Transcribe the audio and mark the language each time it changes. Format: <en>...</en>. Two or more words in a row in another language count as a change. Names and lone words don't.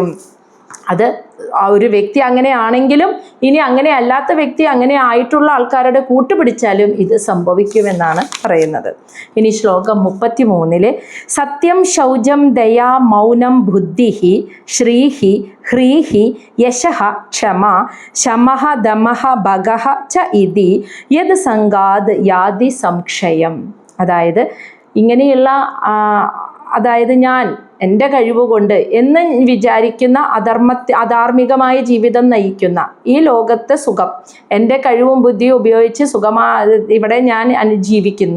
<ml>അത് ആ ഒരു വ്യക്തി അങ്ങനെയാണെങ്കിലും ഇനി അങ്ങനെ അല്ലാത്ത വ്യക്തി അങ്ങനെ ആയിട്ടുള്ള ആൾക്കാരുടെ കൂട്ടുപിടിച്ചാലും ഇത് സംഭവിക്കുമെന്നാണ് പറയുന്നത്. ഇനി ശ്ലോകം</ml> <sa>33 സത്യം ശൗചം ദയാ മൗനം ബുദ്ധിഹി ശ്രീഹി ഹ്രീഹി യശഃ ക്ഷമ ശമഃ ദമഃ ഭഗഃ ച ഇതി യത് സംഗാദ് യാതി സംക്ഷയം.</sa> <ml>അതായത് ഇങ്ങനെയുള്ള, അതായത് ഞാൻ എൻ്റെ കഴിവുകൊണ്ട് എന്ന് വിചാരിക്കുന്ന അധാർമികമായ ജീവിതം നയിക്കുന്ന ഈ ലോകത്തെ സുഖം എൻ്റെ കഴിവും ബുദ്ധിയും ഉപയോഗിച്ച് ഇവിടെ ഞാൻ ജീവിക്കുന്നു.</ml>